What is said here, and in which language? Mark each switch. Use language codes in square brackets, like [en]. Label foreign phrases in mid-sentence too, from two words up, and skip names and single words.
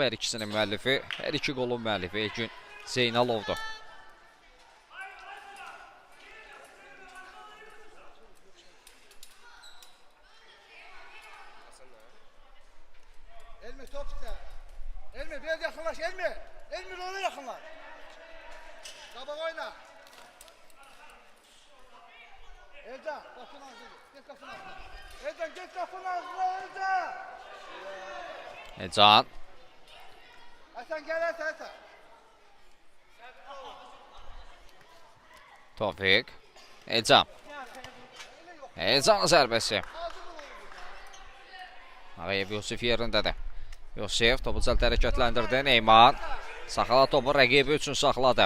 [az] Hər ikisinin müəllifi, hər iki qolun müəllifi Heykün Zeynalovdur. [tr] Elmi top çıktı. Elmi biraz yakınlaş Elmi. Elmi ona yakınlaş. Kabak oyna. Ercan kapının ağzına. Geç kapının ağzına. Ercan geç kapının ağzına Ercan. Can. Hasan gel Hasan. Tevfik. [az] Can. Can zərbəsi. Ağayev Yusif yerindədir. Yusif topu cəld hərəkətləndirdi. Neyman saxla topu rəqibi üçün saxladı.